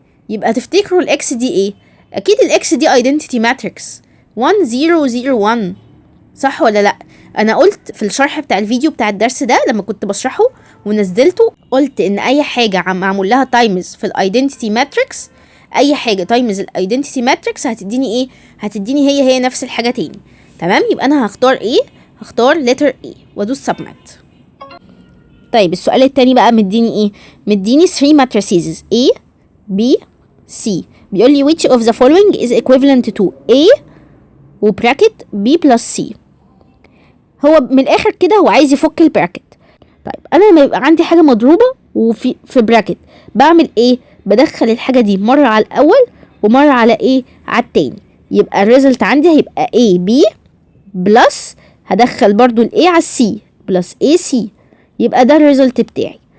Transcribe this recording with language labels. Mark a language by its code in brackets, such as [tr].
[ar] يبقى تفتكروا الاكس دي ايه؟ اكيد الاكس دي identity matrix 1 0 0 1، صح ولا لا؟ انا قلت في الشرح بتاع الفيديو بتاع الدرس ده لما كنت بشرحه ونزلته، قلت ان اي حاجه معمول لها تايمز في الايدنتيتي ماتريكس، اي حاجه تايمز الايدنتيتي ماتريكس هتديني ايه؟ هتديني هي نفس الحاجه تاني. تمام. يبقى انا هختار ايه؟ هختار letter A وادوس submit. طيب السؤال التاني بقى مديني ايه؟ مديني 3 matrices A B C. بيقول لي [en] which of the following is equivalent to A وبراكت B plus C. [ar] هو من الاخر كده هو عايز يفك البراكت. طيب انا لما يبقى عندي حاجه مضروبه وفي براكت، بعمل ايه؟ بدخل الحاجه دي مره على الاول ومره على ايه؟ على التاني. يبقى الريزلت عندي هيبقى A B بلس، هدخل برضو ال A على C بلس AC، يبقى ده الريزلت بتاعي.